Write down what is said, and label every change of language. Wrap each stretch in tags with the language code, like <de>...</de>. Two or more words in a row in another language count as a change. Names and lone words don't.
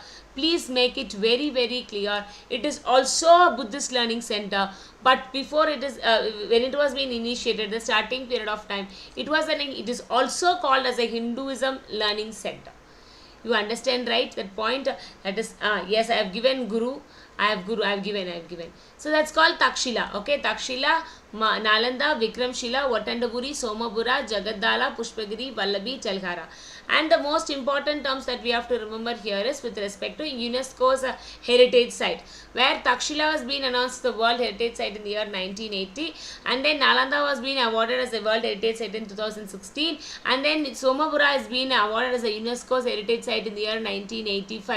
<en>Please make it very clear. It is also a Buddhist learning center, but before it is when it was being initiated, the starting period of time, it is also called as a Hinduism learning center. You understand, right? That point, that is yes, I have given Guru. I have given. So that's called Takshila. Okay, Takshila, Nalanda, Vikramshila, Watandapuri, Somapura, Jagadala, Pushpagiri, Vallabi, Telkhara. And the most important terms that we have to remember here is with respect to UNESCO's heritage site, where Takshila was being announced the World Heritage Site in the year 1980, and then Nalanda was being awarded as a World Heritage Site in 2016, and then Somapura has been awarded as a UNESCO's heritage site in the year 1985.</en>